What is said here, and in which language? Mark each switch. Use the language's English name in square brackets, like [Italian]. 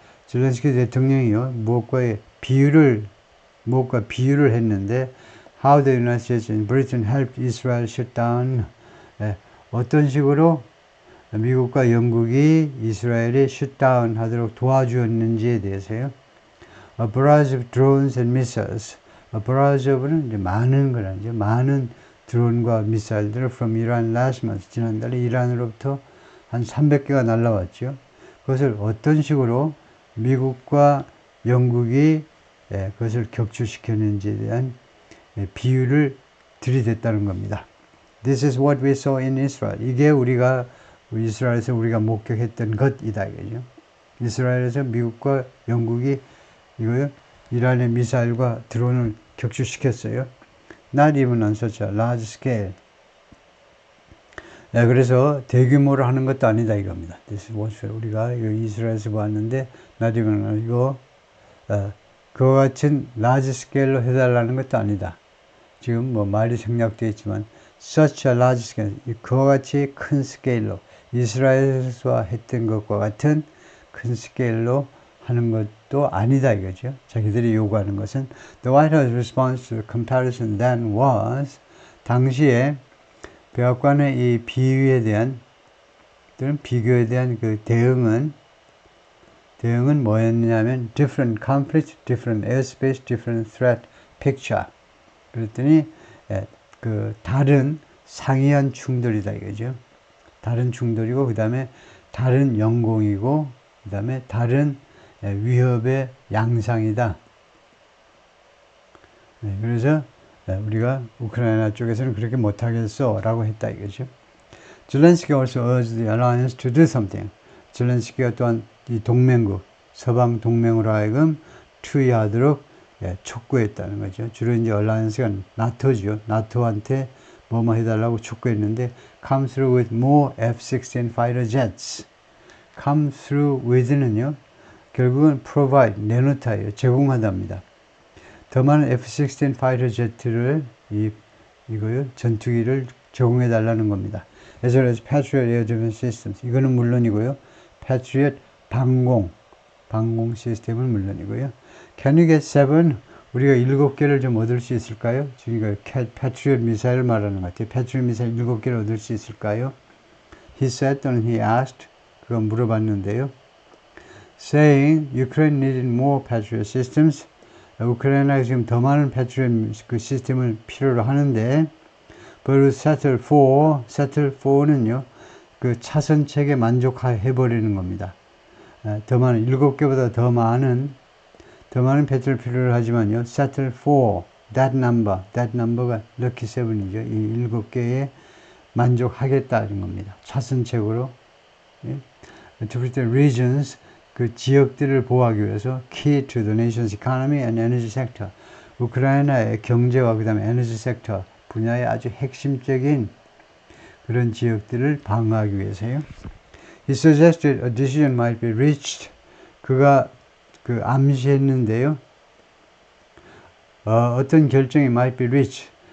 [Korean] 젤렌스키 대통령이요, 무엇과 비유를 했는데, [English] how the United States and Britain helped Israel shut down, [Korean] 어떤 식으로 미국과 영국이 이스라엘이 셧다운 하도록 도와주었는지에 대해서요. [English] A barrage of drones and missiles. A barrage of는 [Korean] 이제 많은 거라죠. 많은 드론과 미사일들을 [English] from Iran last month. [Korean] 지난달에 이란으로부터 한 300개가 날라왔죠. 그것을 어떤 식으로 미국과 영국이 그것을 격추시켰는지에 대한 비유를 들이댔다는 겁니다. [English] This is what we saw in Israel. [Korean] 이게 이스라엘에서 우리가 목격했던 것이다. 이거죠. 이스라엘에서 미국과 영국이 이란의 미사일과 드론을 격추시켰어요. [English] Not even on such a large scale. [Korean] 그래서 대규모로 하는 것도 아니다 이겁니다. [English] This is what [Korean] 우리가 이스라엘에서 봤는데 [English] not even [Korean] 그와 같은 [English] large scale [Korean] 로 해달라는 것도 아니다. 지금 말이 생략되어 있지만 [English] such a large scale, [Korean] 그와 같이 큰 스케일로 이스라엘에서 했던 것과 같은 큰 스케일로 하는 것도 아니다 이거죠. 자기들이 요구하는 것은 [English] the White House response to the comparison then was, [Korean] 당시에 백악관의 이 비유에 대한 또는 비교에 대한 그 대응은 뭐였냐면 [English] different conflict, different airspace, different threat picture. [Korean] 그랬더니 그 다른 상이한 충돌이다 이거죠. 다른 충돌이고 그 다음에 다른 영공이고 그 다음에 다른 위협의 양상이다. 그래서 우리가 우크라이나 쪽에서는 그렇게 못하겠어 라고 했다 이거죠. [English] 젤렌스키 also urged the alliance to do something. [Korean] 젤렌스키가 또한 이 동맹국, 서방 동맹으로 하여금 투의하도록 촉구했다는 거죠. 주로 이제 alliance가 나토죠. 나토한테 뭐뭐 해달라고 촉구했는데 [English] come through with more F-16 fighter jets. come through with는요. [Korean] 결국은 provide, 내놓다예요. 제공하답니다. 더 많은 F-16 fighter jet를 이거요. 전투기를 제공해 달라는 겁니다. [English] as well as Patriot air defense systems. [Korean] 이거는 물론이고요. Patriot 방공 시스템은 물론이고요. [English] Can you get 7? [Korean] 우리가 7개를 좀 얻을 수 있을까요? 지금 Patriot 미사일을 말하는 것 같아요. Patriot 미사일 7개를 얻을 수 있을까요? [English] He said [Korean] 또는 [English] he asked. [Korean] 그거 물어봤는데요. [English] Saying Ukraine needed more Patriot systems. [Korean] 우크라이나가 지금 더 많은 Patriot 그 시스템을 필요로 하는데 [English] but settle for [Korean] 는요. 그 차선책에 만족해버리는 겁니다. 더 많은 7개보다 더 많은 배틀을 필요로 하지만요. [English] settle for that number가 lucky 7이죠. [Korean] 이 7개에 만족하겠다는 겁니다. 차선책으로. [English] To protect regions, [Korean] 그 지역들을 보호하기 위해서 [English] key to the nation's economy and energy sector. [Korean] 우크라이나의 경제와 그 다음에 에너지 섹터 분야의 아주 핵심적인 그런 지역들을 방어하기 위해서요. [English] He suggested a decision might be reached. [Korean] 그가 그 암시했는데요. 어떤 결정이 [English] might be reached.